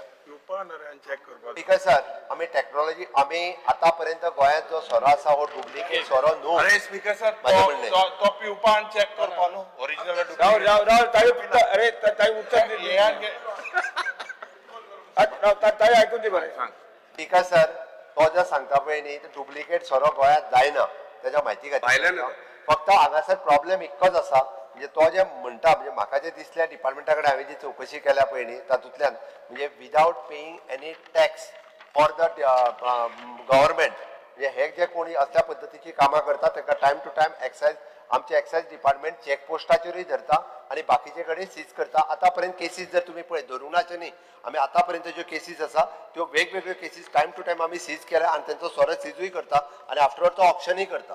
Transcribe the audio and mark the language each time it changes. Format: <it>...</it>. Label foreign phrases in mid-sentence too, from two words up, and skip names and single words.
<kok>चेक करपाक स्पीकर सर आम्ही टेक्नॉलॉजी आम्ही आतापर्यंत गोंयांत जो सोरो आसा हो डुप्लिकेट सोरो न्हू अरे स्पीकर सर</kok> <mr>माझं म्हणणं आहे.</mr> <kok>तो पिवपा आणि चेक करपा न्हू ओरिजिनल राव ताई पिता अरे ताई उत्तर दे ताई ऐकून दे बरें स्पीकर सर तो जो सांगता पळय न्ही तो डुप्लिकेट सोरो गोंयांत जायना त्याच्या म्हायती खातीर फक्त हांगासर प्रॉब्लेम इतकोच आसा म्हणजे तो जे म्हणटा म्हणजे म्हाका जे दिसल्या डिपार्टमेंटा कडेन हांवें जी चवकशी केल्या पळय न्ही तातूंतल्यान म्हणजे</kok> <en>without paying any tax for the government</en> <kok>म्हणजे हे जे कोणी असल्या पद्दतीची कामां करता तांकां</kok> <en>time to time</en> <kok>एक्सायज आमचे एक्सायज डिपार्टमेंट चेकपोस्टाचेरूय धरता आणि बाकीचे कडेन सीज करता आतापर्यंत केसीस जर तुम्ही पळय धरुणाचे न्ही आमी आतापर्यंत ज्यो केसीस आसा त्यो वेगवेगळ्यो केसीस</kok> <en>time to time</en> <kok>आमी सीज केल्या आणि त्यांचो सोरो सीजूय करता आणि आफ्टरवर्ड तो ऑप्शनय करता</kok>